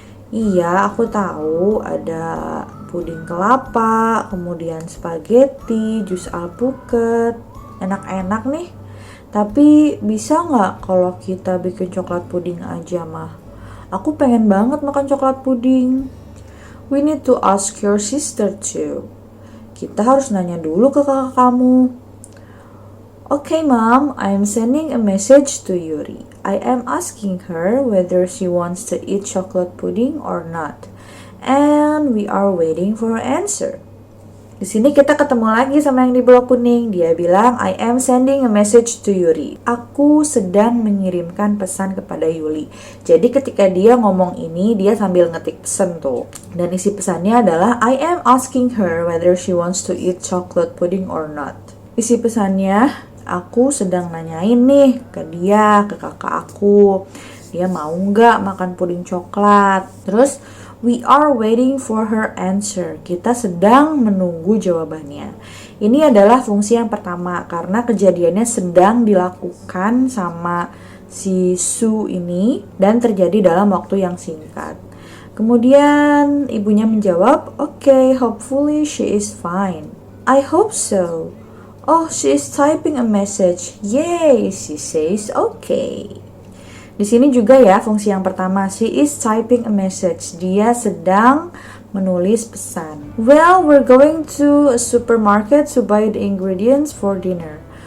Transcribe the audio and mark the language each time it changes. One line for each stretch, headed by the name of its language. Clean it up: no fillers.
Indonesian: Iya, aku tahu ada puding kelapa, kemudian spaghetti, jus alpukat, enak-enak nih. Tapi bisa nggak kalau kita bikin coklat puding aja, Mah? Aku pengen banget makan coklat puding.
English: We need to ask your sister too.
Indonesian: Kita harus nanya dulu ke kakak kamu.
English: Okay, Mom, I am sending a message to Yuri. I am asking her whether she wants to eat chocolate pudding or not. And we are waiting for her answer.
Indonesian: Di sini kita ketemu lagi sama yang di blok kuning. Dia bilang,
English: I am sending a message to Yuri.
Indonesian: Aku sedang mengirimkan pesan kepada Yuli. Jadi ketika dia ngomong ini, dia sambil ngetik pesan tuh. Dan isi pesannya adalah,
English: I am asking her whether she wants to eat chocolate pudding or not.
Indonesian: Isi pesannya, aku sedang nanyain nih ke dia, ke kakak aku. Dia mau nggak makan puding coklat? Terus,
English: we are waiting for her answer.
Indonesian: Kita sedang menunggu jawabannya. Ini adalah fungsi yang pertama karena kejadiannya sedang dilakukan sama si Sue ini dan terjadi dalam waktu yang singkat. Kemudian ibunya menjawab,
English: okay, hopefully she is fine. I hope so. Oh, she is typing a message. Yay, she says okay.
Indonesian: Di sini juga ya fungsi yang pertama,
English: she is typing a message.
Indonesian: Dia sedang menulis pesan.
English: Well, we're going to a supermarket to buy the ingredients for dinner.